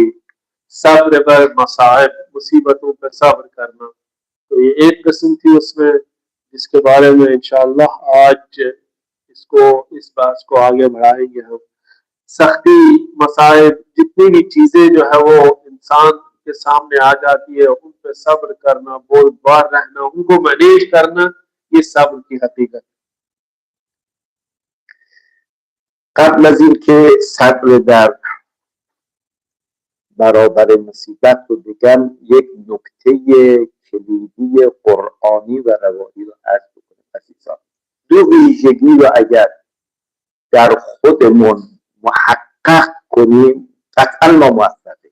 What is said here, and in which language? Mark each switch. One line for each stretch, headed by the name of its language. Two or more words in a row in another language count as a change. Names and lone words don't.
Hindi: सब्र पर मसाइब, मुसीबतों पर सब्र करना, तो ये एक किस्म थी उसमें, जिसके बारे में इंशाअल्लाह आज इस बात को आगे बढ़ाएंगे हम। सख्ती, मसाइब, जितनी भी चीजें जो है वो इंसान के सामने आ जाती है, उन पर सब्र करना, बोलबार रहना, उनको मैनेज करना, ये सब्र की हकीकत।
Persian: قبل از اینکه صبر در برابر مصیبت رو بگم، یک نکته کلیدی قرآنی و روایی رو عرض بکنم عزیزان. دو ویژگی رو اگر در خودمون محقق کنیم قطعا ما موفقیم.